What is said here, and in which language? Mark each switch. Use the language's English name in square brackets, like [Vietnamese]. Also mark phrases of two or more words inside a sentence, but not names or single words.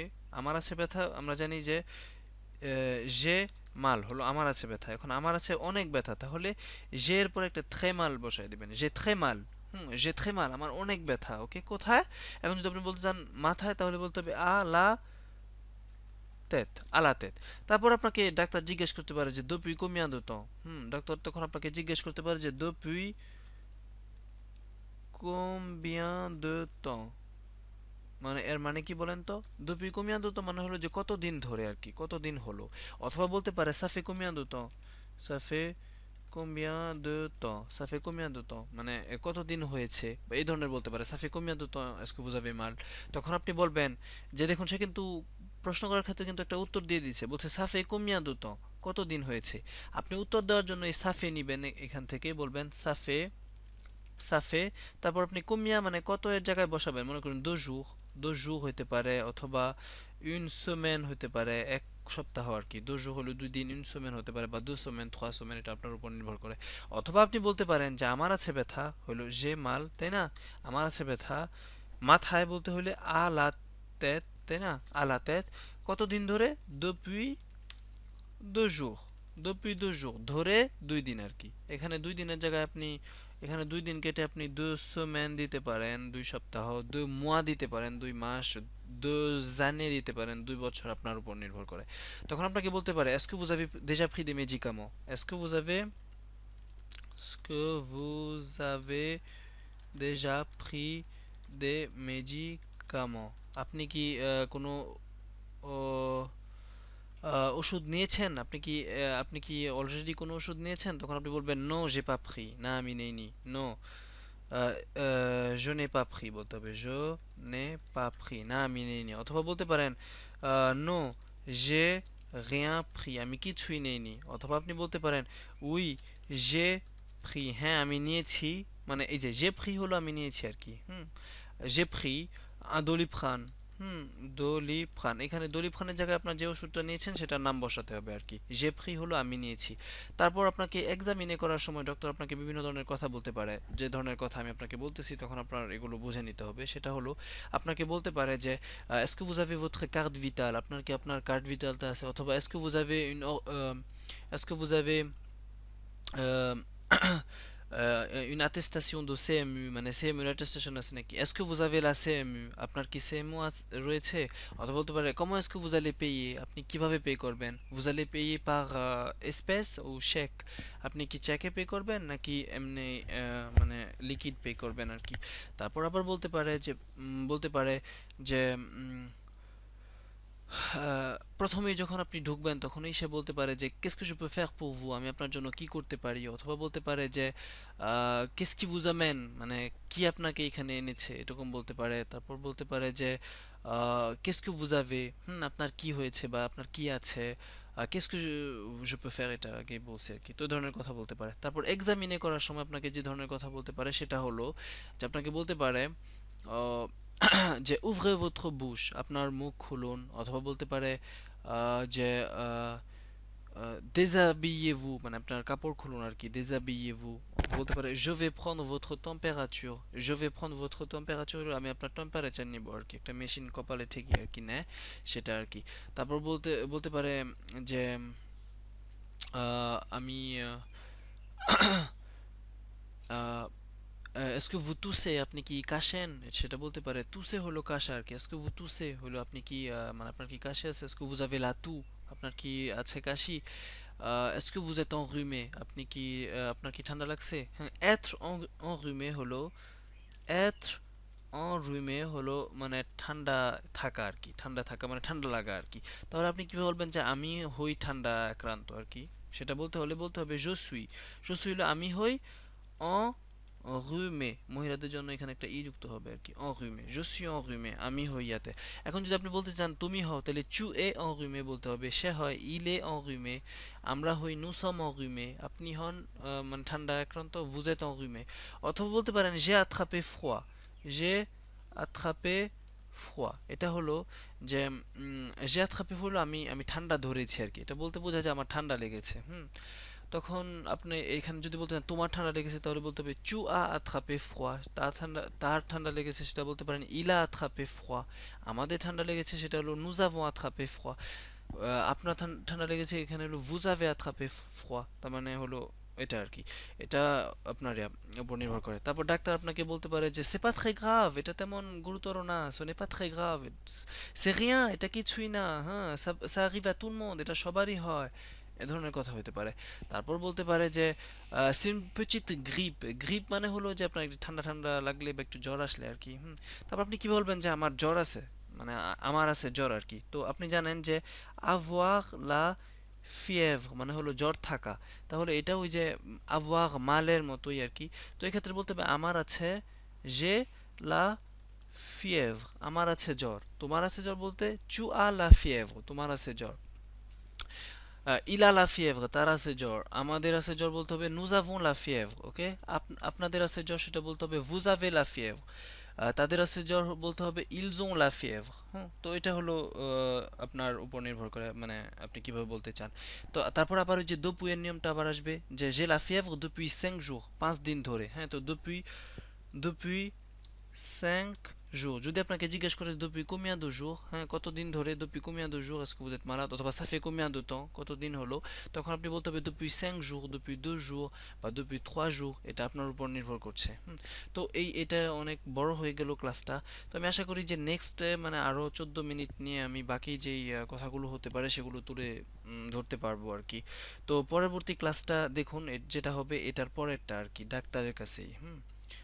[Bangla] আমার আছে ব্যথা, আমরা জানি যে যে মাল হলো আমার আছে ব্যথা। এখন আমার আছে অনেক ব্যথা, তাহলে যে এর পর একটা [French] très mal [Bangla] বসায় দিবেন, যে [French] très mal. [Bangla] যে [French] très mal, [Bangla] আমার অনেক ব্যথা, ওকে। কোথায়? এখন যদি আপনি বলতে চান মাথায়, তাহলে বলতে হবে [French] à la tête, à la tête. [Bangla] তারপর আপনাকে ডাক্তার জিজ্ঞেস করতে পারে যে [French] depuis combien de temps। [Bangla] ডাক্তার তখন আপনাকে জিজ্ঞেস করতে পারে যে [French] depuis combien de temps, [Bangla] মানে এর মানে কি বলেন তো? [French] depuis combien de temps [Bangla] মানে হলো যে কতদিন ধরে আর কি, কতদিন হলো। [French] অথবা বলতে পারে ça fait combien de temps, ça fait combien de temps, ça fait combien de temps, [Bangla] মানে কতদিন হয়েছে, বা এই ধরনের বলতে পারে [French] ça fait combien de temps est-ce que vous avez mal। [Bangla] তখন আপনি বলবেন যে দেখুন সে কিন্তু প্রশ্ন করার ক্ষেত্রে কিন্তু একটা উত্তর দিয়ে দিচ্ছে, বলছে [French] ça fait combien de temps, [Bangla] কতদিন হয়েছে। আপনি উত্তর দেওয়ার জন্য এই [French] ça fait [Bangla] নিবেন, এখান থেকে বলবেন [French] ça fait, ça fait। [Bangla] তারপর আপনি combien মানে কত এর জায়গায় বসাবেন, মনে করুন [French] deux jours [Bangla] হইতে পারে, অথবা [French] une semaine [Bangla] হইতে পারে, এক সপ্তাহ আর কি। [French] deux jours [Bangla] হলো 2 দিন, [French] une semaine [Bangla] হতে পারে, [French] বা deux semaines, trois semaines, [Bangla] এটা আপনার উপর নির্ভর করে। অথবা আপনি বলতে পারেন যে আমার আছে ব্যথা হলো যে মাল, তাই না? আমার আছে ব্যথা মাথায়, বলতে হলে [French] à la tête, [Bangla] তাই না? [French] à la tête. [Bangla] কতদিন ধরে? [French] depuis deux jours, depuis deux jours [Bangla] ধরে 2 দিন আর কি। এখানে 2 দিনের জায়গায় আপনি এখানে 2 দিন কেটে আপনি [French] deux semaines [Bangla] দিতে পারেন, 2 সপ্তাহ, 2 mois দিতে পারেন, 2 মাস, 2 années দিতে পারেন, 2 বছর, আপনার উপর নির্ভর করে। [French] তখন আপনাকে বলতে পারে est-ce que vous avez déjà pris des médicaments, est-ce que vous avez déjà pris des médicaments। [Bangla] আপনি কি কোনো ও ওষুধ নিয়েছেন? আপনি কি অলরেডি কোনো ওষুধ নিয়েছেন? তখন আপনি বলবেন নো [French] j'ai pas pris, [Bangla] না আমি নেইনি, নো [French] je n'ai pas pris [Bangla] বলতে হবে, [French] je n'ai pas pris, [Bangla] না আমি নেইনি। অথবা বলতে পারেন নো [French] j'ai rien pris, [Bangla] আমি কিছুই নেইনি। অথবা আপনি বলতে পারেন [French] oui j'ai pris, [Bangla] হ্যাঁ আমি নিয়েছি, মানে এই যে [French] j'ai pris [Bangla] হলো আমি নিয়েছি আর কি। [French] j'ai pris un Doliprane, [Bangla] হুম, দোলিপ্রান, এখানে দোলিপ্রানের জায়গায় আপনার যে ওষুধটা নিয়েছেন সেটার নাম বসাতে হবে আর কি। জেপ্রি হলো আমি নিয়েছি। তারপর আপনাকে এক্সামিনে করার সময় ডক্টর আপনাকে বিভিন্ন ধরনের কথা বলতে পারে, যে ধরনের কথা আমি আপনাকে বলতেছি তখন আপনার এগুলো বুঝে নিতে হবে। সেটা হলো আপনাকে বলতে পারে যে [French] est-ce que vous avez votre carte vitale, [Bangla] আপনার কি আপনার কার্ড ভিটালটা আছে, অথবা [French] est-ce que vous avez est-ce que vous avez euh, une attestation de CMU, [Bangla] মানে CMU এর attestation আছে নাকি, [French] est-ce que vous avez la CMU, [Bangla] আপনার কি CMU রয়েছে, অথবা বলতে পারে [French] comment est-ce que vous allez payer, [Bangla] আপনি কিভাবে পে করবেন, [French] vous allez payer par espèce ou chèque, [Bangla] আপনি কি চেকে পে করবেন নাকি এমনি মানে লিকুইড পে করবেন আর কি। তারপর আবার বলতে পারে যে বলতে পারে যে প্রথমেই যখন আপনি ঢুকবেন তখনই সে বলতে পারে যে [French] qu'est-ce que je peux faire pour vous, [Bangla] আমি আপনার জন্য কি করতে পারি, অথবা বলতে পারে যে [French] qu'est-ce qui vous amène, [Bangla] মানে কি আপনাকে এখানে এনেছে এরকম বলতে পারে। তারপর বলতে পারে যে [French] qu'est-ce que vous avez, [Bangla] আপনার কি হয়েছে বা আপনার কি আছে, [French] qu'est-ce que je peux faire, [Bangla] এটা আগে বলছে আর কি। তো এই ধরনের কথা বলতে পারে। তারপর এক্সামিনে করার সময় আপনাকে যে ধরনের কথা বলতে পারে সেটা হলো যে আপনাকে বলতে পারে আহ, যে [French] ouvrez votre bouche, [Bangla] আপনার মুখ খুলুন, অথবা বলতে পারে যে déshabillez-vous, মানে আপনার কাপড় খুলুন আর কি, déshabillez-vous। [French] বলতে পারে je vais prendre votre température, je vais prendre votre température, [Bangla] আমি আপনার টেম্পারেচার নিব আর কি, একটা মেশিন কপালে ঠেকিয়ে আর কি নেয় সেটা আর কি। তারপর বলতে বলতে পারে যে আমি আহ, [French] est-ce que vous toussez, [Bangla] আপনি কি কাশেন, সেটা বলতে পারে তুসে হলো কাশা আর কি। [French] est-ce que vous toussez [Bangla] হলো আপনি কি মানে আপনার কি কাশি আছে, [French] est-ce que vous avez la toux, [Bangla] আপনার কি আছে কাশি, [French] est-ce que vous êtes enrhumé, [Bangla] আপনি কি আপনার কি ঠান্ডা লাগছে। হ্যাঁ, [French] être enrhumé [Bangla] হলো [French] être enrhumé [Bangla] হলো মানে ঠান্ডা থাকা আর কি, ঠান্ডা থাকা মানে ঠান্ডা লাগা আর কি। তাহলে আপনি কিভাবে বলবেন যে আমি হই ঠান্ডা আক্রান্ত আর কি, সেটা বলতে হলে বলতে হবে [French] je suis, je suis [Bangla] হলো আমি হই, enrhumé, মহিলাদের জন্য এখানে একটা ই যুক্ত হবে আর কি, [French] enrhumé, je suis enrhumé, [Bangla] আমি হই ইয়াতে। এখন যদি আপনি বলতে চান তুমি হও, তাহলে [French] tu es enrhumé [Bangla] বলতে হবে, সে হয় [French] il est enrhumé, [Bangla] আমরা হই [French] nous sommes enrhumés, [Bangla] আপনি হন মানে ঠান্ডা আক্রান্ত [French] vous êtes enrhumé। অথবা বলতে পারেন j'ai attrapé froid, j'ai attrapé froid, [Bangla] এটা হলো যে [French] j'ai attrapé [Bangla] হলো আমি আমি ঠান্ডা ধরেছি আর কি, এটা বলতে বোঝায় যে আমার ঠান্ডা লেগেছে। তখন আপনি এখানে যদি বলতে চান তোমার ঠান্ডা লেগেছে তাহলে বলতে হবে [French] tu as attrapé froid, [Bangla] তার ঠান্ডা লেগেছে সেটা বলতে পারেন [French] il a attrapé froid, [Bangla] আমাদের ঠান্ডা লেগেছে সেটা হলো [French] nous avons attrapé froid, [Bangla] আপনার ঠান্ডা লেগেছে এখানে হলো [French] vous avez attrapé froid, [Bangla] তার মানে হলো এটা আর কি। এটা আপনার উপর নির্ভর করে। তারপর ডাক্তার আপনাকে বলতে পারে যে [French] c'est pas très grave, [Bangla] এটা তেমন গুরুতর না, [French] ce n'est pas très grave, c'est rien, [Bangla] এটা কিছুই না, [French] হ্যাঁ ça arrive à tout le monde, [Bangla] এটা সবারই হয়, এ ধরনের কথা হতে পারে। তারপর বলতে পারে যে [French] c'est une petite grippe, [Bangla] গ্রিপ মানে হলো যে আপনার একটু ঠান্ডা ঠান্ডা লাগলে বা একটু জ্বর আসলে আর কি। তারপর আপনি কি বলবেন যে আমার জ্বর আছে, মানে আমার আছে জ্বর আর কি। তো আপনি জানেন যে [French] avoir la fièvre [Bangla] মানে হলো জ্বর থাকা, তাহলে এটা ওই যে avoir মালের মতোই আর কি। তো এক্ষেত্রে বলতে হবে আমার আছে যে [French] la fièvre, [Bangla] আমার আছে জ্বর, তোমার আছে জ্বর বলতে [French] tu as la fièvre, [Bangla] তোমার আছে জ্বর। [French] il a la fièvre, [Bangla] তার আছে জ্বর, আমাদের আছে জ্বর বলতে হবে [French] nous avons la fièvre, [Bangla] ওকে। আপনাদের আছে জ্বর সেটা বলতে হবে [French] vous avez la fièvre, [Bangla] তাদের আছে জ্বর বলতে হবে [French] ils ont la fièvre। [Bangla] তো এটা হলো আপনার উপর নির্ভর করে, মানে আপনি কিভাবে বলতে চান। তো তারপর আবার ওই যে depuis এর নিয়মটা আবার আসবে যে [French] j'ai la fièvre depuis 5 jours, [Bangla] 5 দিন ধরে। হ্যাঁ, তো [French] depuis depuis 5 jours, [Bangla] যদি আপনাকে জিজ্ঞেস করে [French] depuis combien de jours, [Bangla] হ্যাঁ কতদিন ধরে, [French] depuis combien de jours est-ce que vous êtes malade, অথবা ça fait combien de temps, [Bangla] কতদিন হলো, তখন আপনি বলতে হবে [French] depuis 5 jours, depuis 2 jours [Bangla] বা [French] depuis 3 jours, [Bangla] এটা আপনার উপর নির্ভর করছে। তো এটা অনেক বড় হয়ে গেল ক্লাসটা। তো আমি আশা করি যে নেক্সট মানে আরো 14 মিনিট নিয়ে আমি বাকি যেই কথাগুলো হতে পারে সেগুলো তুলে ধরতে পারবো আর কি। তো পরবর্তী ক্লাসটা দেখুন, যেটা হবে এটার পরেরটা আর কি, ডাক্তারের কাছেই।